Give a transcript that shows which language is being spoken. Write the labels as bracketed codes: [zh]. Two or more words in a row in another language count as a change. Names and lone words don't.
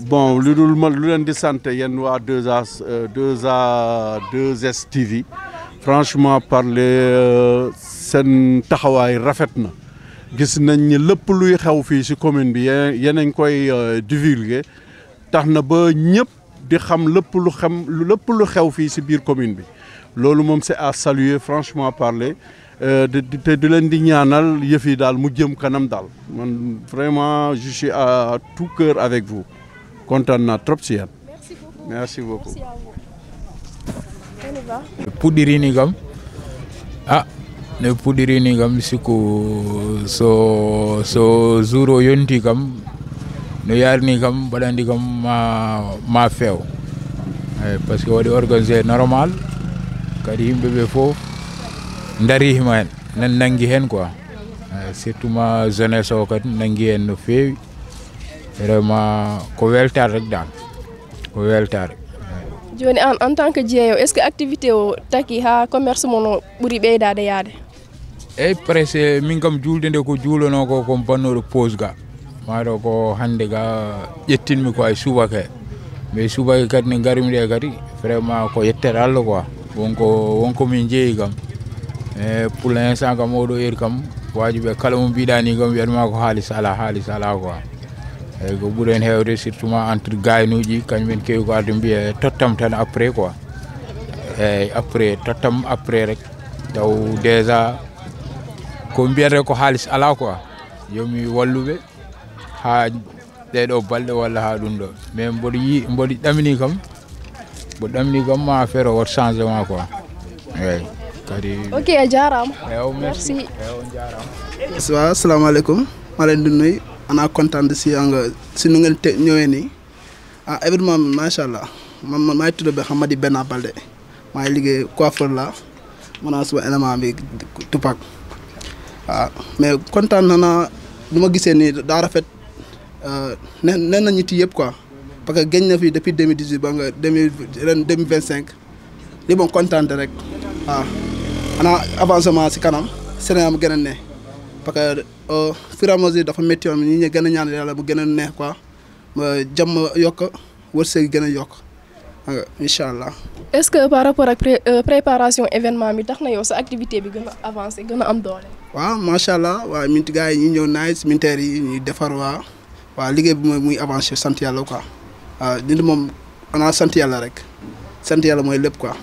[wo] Bon lu dul ma lu leen di sant yéen waa 2S TV [fr] franchement parler [wo] seen taxawaay rafet na gis nañ ni lépp luy xew fii ci commune bi yéen a ngi koy divulguer tax na ba ñëpp. di xam lépp lu xew fii ci biir commune bi loolu moom [fr] c'est à saluer franchement parler [wo] te di leen di ñaanal yëf yi daal mu jëm kanam daal man [fr] vraiment je suis à tout cœur avec vous [wo] kontaan naa trop ci yéen. [fr] Merci beaucoup. [ff] Puɗɗirini kam ne puɗɗirini kam sikku so jour o yonti kam no yarni kam baɗandi kam ma feew [fr] parce que [ff] waɗi organisé normal kadi yimɓe ɓe fof darima hen nan nangi hen quoi surtout ma jeunesse o kadi nangi hen no feewi vraiment ko weltare rek dal ko weltare. Joni [fr] en tant que [ff] jeeyo [fr] est ce que [ff] activité o taki ha commerce mono ɓuuri ɓeydade yaade. Eyyi presque min kam julde nde ko juulono ko ko bannoɗo pose ga maɗo ko hande ga ƴettinmi ko ay subaka mais subaka kadi ne garmi ɗe kadi vraiment ko yettere Allah quoi wonko min jeeyi kam [fr] pour l'instant [ff] kam oɗo heure kam wajiɓe kala mo mbiɗa ni kam wiyatma ko haalis ala quoi eyyi ko ɓuuren hewde surtout entre gaynuji kañumen kewi ko arde mbiya tottam tan [fr] après quoi [ff] eyyi après tottam après rek taw déjà ko mbiyete ko haalis ala quoi yomi walluɓe ha ɗeɗo balɗe walla ha ɗum ɗo mais mboɗo ɗamini kam ma affaire o wat changement quoi eyyi kadi ok jarama merci [wo] waaw asalaamaaleykum maa leen di nuyu ana kontaan si si nu ngeen ñëwee nii événement bi [ar] macha allah [wo] man maay tudd ba Hamady Benna Balde maay liggéey coiffeur la maanaam suma élément bi Tupac waaw mais kontaan na nu ma gisee nii daa rafet nee na ñit yëpp quoi [fr] parce que [wo] génn na fi depuis 2018 ba nga 2025 li moom kontaan rek waaw ana avancement si kanam Sénégal mu gën a ne parce que [fr] fur et à mesure [wo] dafa métti woon ñi ñu gën a ñaan yàlla mu gën a neex quoi jàmm yokk wërsëg gën a yokk [ar] incha allah. [fr] est-ce que par rapport [wo] ak préparation événement bi tax na yow sa activité bi gën a avancé gën a am doole. waaw [ar] macha allah [wo] waaw minti gars yi ñi ñëw nice militaires yi ñuy defar waaw liggéey bi mooy muy avancé sant yàlla quoi waaw nit moom ana sant yàlla rek sant yàlla mooy lépp quoi.